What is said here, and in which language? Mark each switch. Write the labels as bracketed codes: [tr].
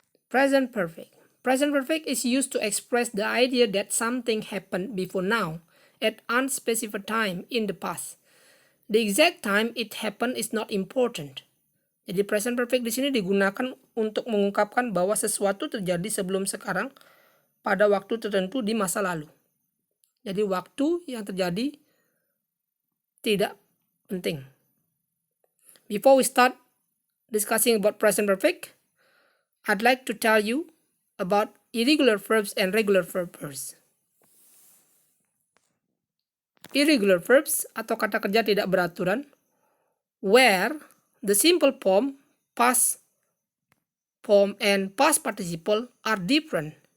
[en] Present perfect. Present perfect is used to express the idea that something happened before now at unspecified time in the past. The exact time it happened is not important. [id] Jadi present perfect di sini digunakan untuk mengungkapkan bahwa sesuatu terjadi sebelum sekarang pada waktu tertentu di masa lalu. Jadi waktu yang terjadi tidak penting. [en] Before we start discussing about present perfect, I'd like to tell you about irregular verbs and regular verbs. Irregular verbs [id] atau kata kerja tidak beraturan, [en] where the simple form, past form, and past participle are different.